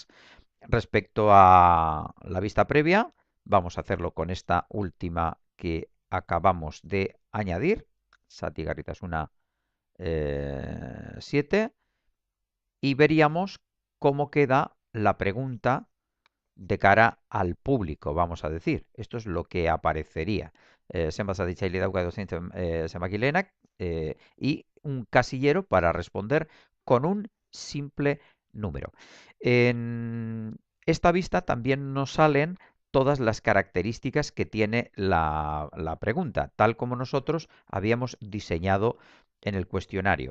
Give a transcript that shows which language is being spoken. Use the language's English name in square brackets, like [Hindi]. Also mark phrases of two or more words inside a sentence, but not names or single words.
[Spanish] Respecto a la vista previa, vamos a hacerlo con esta última que acabamos de añadir. Sati Garritasuna 7 y veríamos cómo queda la pregunta de cara al público, vamos a decir. Esto es lo que aparecería. [Basque] Zenbat zatitzaile dauka edozein zenbakilenak [Spanish] y un casillero para responder con un simple número. En esta vista también nos salen todas las características que tiene la pregunta, tal como nosotros habíamos diseñado en el cuestionario.